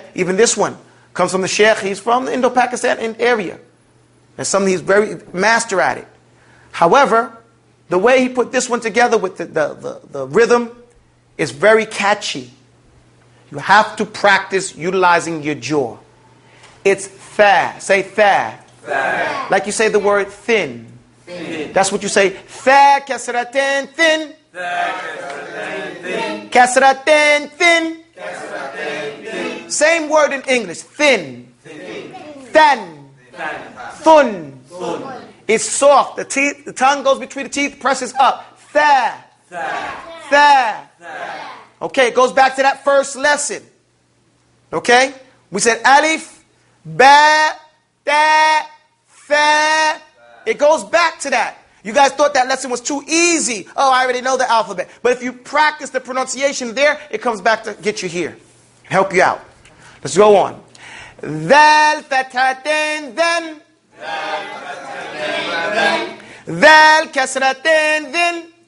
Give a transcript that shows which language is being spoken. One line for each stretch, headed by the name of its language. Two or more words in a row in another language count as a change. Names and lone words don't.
English: Even this one comes from the Sheikh. He's from the Indo-Pakistan area. There's something he's very master at it. However, the way he put this one together with the rhythm is very catchy. You have to practice utilizing your jaw. It's fa. Say fa. Fa. Like you say the word thin. Thin. That's what you say.
Arabic: ثاء كسرتين ثٍ. كسرتين ثٍ.
English: Same word in English. Thin. Thin. Thun. It's soft. The tongue goes between the teeth, presses up. Tha. Tha. Okay, it goes back to that first lesson. Okay? We said
Arabic: ألف، باء، تاء، فاء.
English: It goes back to that. You guys thought that lesson was too easy. Oh, I already know the alphabet. But if you practice the pronunciation there, it comes back to get you here. Help you out. Let's go on.
Arabic: ذال فتحتين ذً. ذال كسرتين ذٍ.